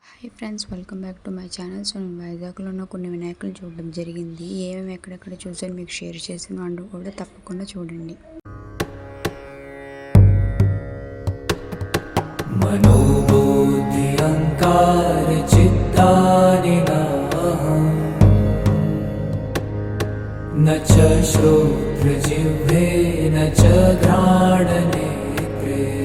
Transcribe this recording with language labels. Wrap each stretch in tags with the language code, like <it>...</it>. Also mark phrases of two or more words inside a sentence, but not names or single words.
<en>Hi friends, welcome back to my channel.</en> <te>సో నేను వైజాగ్లో ఉన్న కొన్ని వినాయకులు చూడడం జరిగింది. ఏమేమి ఎక్కడెక్కడ చూసాను మీకు షేర్ చేసిన అంటూ కూడా తప్పకుండా చూడండి.</te> <sa>मनोबुद्धि अहंकार चित्तानि न च श्रोत्रजिह्वे न च घ्राणनेत्रे</sa>